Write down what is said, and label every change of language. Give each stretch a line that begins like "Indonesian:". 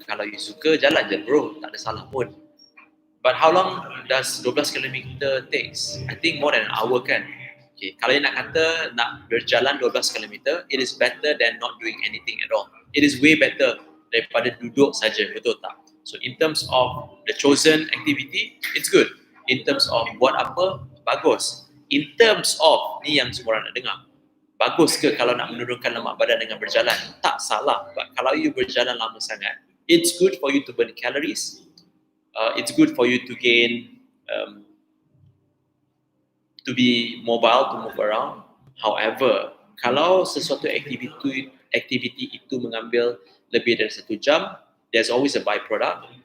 Malay: Kalau you suka, jalan je bro, tak ada salah pun.
English: But how long does 12 km takes? I think more than an hour kan? Okay,
Malay: kalau you nak kata nak berjalan 12 km,
English: it is better than not doing anything at all. It is way better
Malay: daripada duduk saja, betul tak?
English: So in terms of the chosen activity, it's good. In terms of
Malay: buat apa, bagus.
English: In terms of,
Malay: ni yang semua orang nak dengar, bagus ke kalau nak menurunkan lemak badan dengan berjalan? Tak salah.
English: But
Malay: kalau you berjalan lama sangat,
English: it's good for you to burn calories. It's good for you to gain, to be mobile, to move around.
Malay: However, kalau sesuatu aktiviti itu mengambil lebih dari 1 jam,
English: there's always a byproduct.